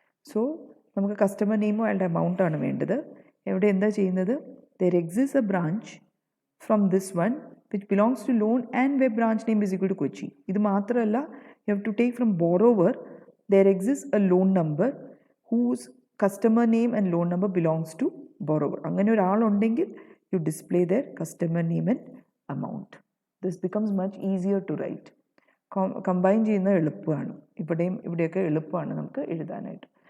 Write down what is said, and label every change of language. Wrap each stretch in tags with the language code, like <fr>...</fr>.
<ml>So നമുക്ക് customer നെയിമോ അയാളുടെ amount ആണ് വേണ്ടത്. എവിടെ എന്താ ചെയ്യുന്നത്,</ml> <en>there exists a branch from this one which belongs to loan and where branch name is equal to Kochi.</en> <ml>ഇത് മാത്രമല്ല,</ml> <en>you have to take from borrower, there exists a loan number whose customer name and loan number belongs to borrower.</en> <ml>അങ്ങനെ ഒരാളുണ്ടെങ്കിൽ</ml> <en>you display their customer name and amount. This becomes much easier to write.</en> <ml>Combine ചെയ്യുന്നത് എളുപ്പമാണ്. ഇവിടെയൊക്കെ എളുപ്പമാണ് നമുക്ക് എഴുതാനായിട്ട്.</ml>